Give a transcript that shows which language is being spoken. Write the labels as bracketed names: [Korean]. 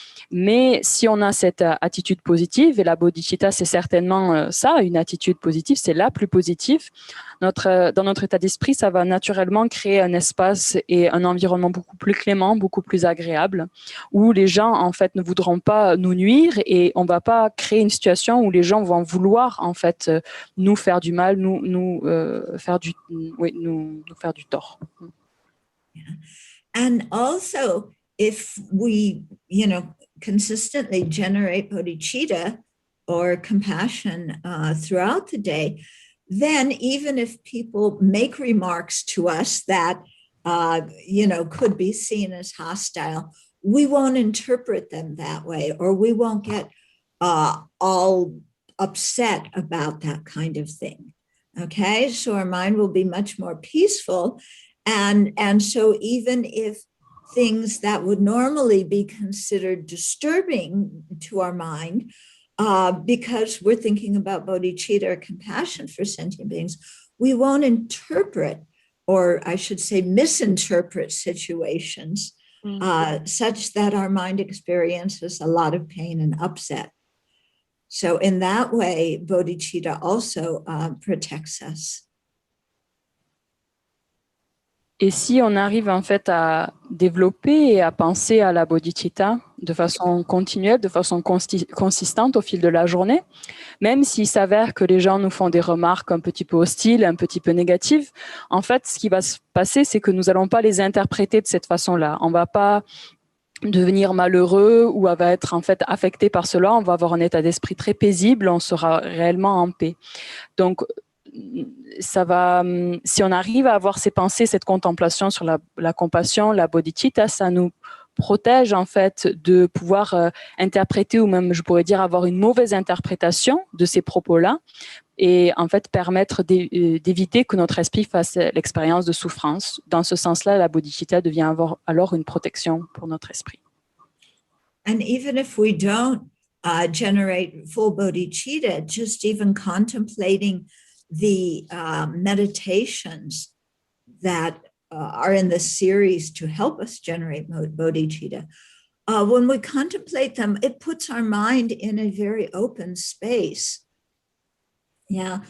[French] Mais si on a cette attitude positive, et la bodhicitta, c'est certainement ça, une attitude positive, c'est la plus positive, dans notre état d'esprit, ça va naturellement créer un espace et un environnement beaucoup plus clément, beaucoup plus agréable, où les gens, en fait, ne voudront pas nous nuire et on ne va pas créer une situation où les gens vont vouloir, en fait, nous faire du mal, nous faire du tort. [English] Yeah. And also, if we, consistently generate bodhicitta or compassion throughout the day, then even if people make remarks to us that, could be seen as hostile, we won't interpret them that way, or we won't get all upset about that kind of thing. Okay, so our mind will be much more peaceful. And so even if things that would normally be considered disturbing to our mind, because we're thinking about bodhicitta or compassion for sentient beings, we won't interpret, or I should say misinterpret situations such that our mind experiences a lot of pain and upset. So in that way, bodhicitta also protects us. [French] Et si on arrive en fait à développer et à penser à la bodhicitta de façon continuelle, de façon consistante au fil de la journée, même s'il s'avère que les gens nous font des remarques un petit peu hostiles, un petit peu négatives, en fait, ce qui va se passer, c'est que nous n'allons pas les interpréter de cette façon-là. On ne va pas devenir malheureux ou va être en fait affecté par cela. On va avoir un état d'esprit très paisible, on sera réellement en paix. Donc, ça va, si on arrive à avoir ces pensées, cette contemplation sur la compassion, la bodhicitta, ça nous protège en fait de pouvoir interpréter, ou même je pourrais dire avoir une mauvaise interprétation de ces propos-là, et en fait permettre d'éviter que notre esprit fasse l'expérience de souffrance. Dans ce sens-là, la bodhicitta devient alors une protection pour notre esprit. [English] And even if we don't generate full bodhicitta, just even contemplating the meditations that are in the series to help us generate bodhicitta, when we contemplate them, it puts our mind in a very open space. Yeah.